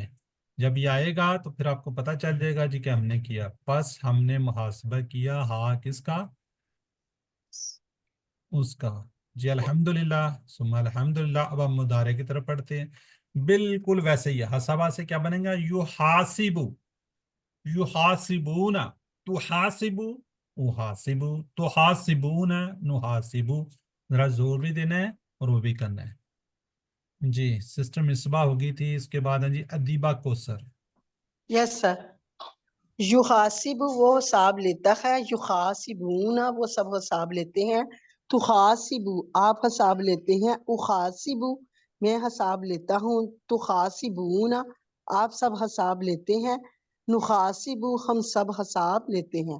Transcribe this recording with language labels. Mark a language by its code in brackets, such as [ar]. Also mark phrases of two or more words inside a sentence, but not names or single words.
[ur] جب یہ آئے گا تو پھر آپ کو پتہ چل جائے گا جی کہ ہم نے کیا. بس ہم نے محاسبہ کیا. ہاں کس کا؟ اس کا. جی [ar] الحمدللہ ثم الحمدللہ. [ur] اب ہم مضارع کی طرف پڑھتے ہیں. بالکل ویسے ہی ہے. حسبہ سے کیا بنے گا؟ یحاسبو. [ar] یحاسبون. تحاسبو احاسبو. تحاسبون نحاسبو. [ur] ذرا زور بھی دینا ہے اور وہ بھی کرنا ہے. جی سسٹر مصباح ہو گئی تھی. اس کے بعد ہیں جی ادیبہ کوثر. [en] Yes sir. [ur] یحاسب وہ حساب لیتا ہے، یحاسبون وہ سب حساب لیتے ہیں، تحاسب آپ حساب لیتے ہیں، احاسب میں حساب لیتا ہوں، تحاسبون آپ سب حساب لیتے ہیں، نحاسب ہم سب حساب لیتے ہیں،